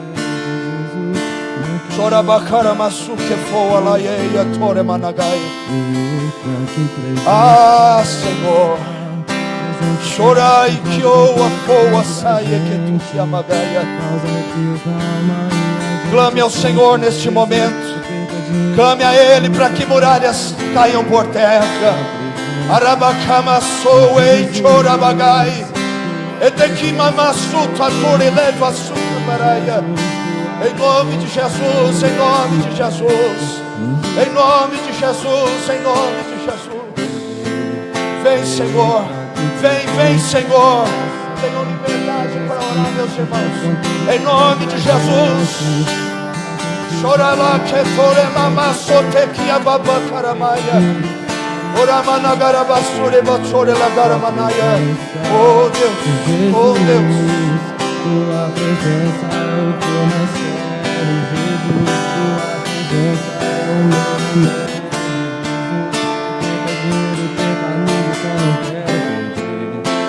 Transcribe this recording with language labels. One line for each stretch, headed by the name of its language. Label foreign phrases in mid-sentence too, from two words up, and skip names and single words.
Portuguese: Ah, Senhor, chorai que oa poa saia que tu te amagaia. Clame ao Senhor neste momento. Clame a Ele para que muralhas caiam por terra. Arabacama soei chorabagai. Etequima masuta nore leva suta baraia. Em nome de Jesus, em nome de Jesus, em nome de Jesus, em nome de Jesus. Vem, Senhor, vem, Senhor. Tenham liberdade para orar, meus irmãos. Em nome de Jesus. Chora lá que tore mama sote que ababa caramaia. Ora managara basure batsore lagara manaia. Oh Deus, oh Deus. Tua presença é o que eu mais quero, Jesus. Tua presença é o meu amor. Tem caminho que eu não quero perder.